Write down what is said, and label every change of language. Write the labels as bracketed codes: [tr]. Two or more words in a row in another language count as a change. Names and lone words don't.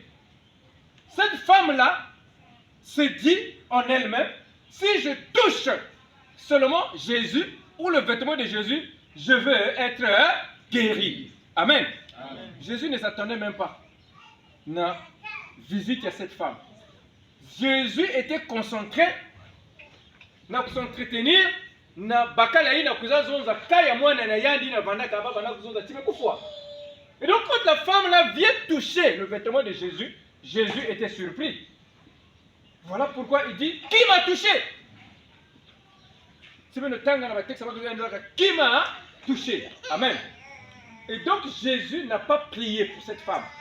[fr] Cette femme-là se dit en elle-même, si je touche seulement Jésus ou le vêtement de Jésus, je veux être guéri. Amen. Amen. Jésus ne s'attendait même pas à la visite à cette femme. Jésus était concentré [ktu] na s'entretenir na bakala ina kuzazonza kaya mwana na yandi na vandaka baba na kuzonza time kufwa. [fr] Et donc quand la femme là vient toucher le vêtement de Jésus, Jésus était surpris. Voilà pourquoi il dit qui m'a touché? C'est bien le temps dans la texte ça va dire qui m'a touché. Amen. Et donc Jésus n'a pas prié pour cette femme.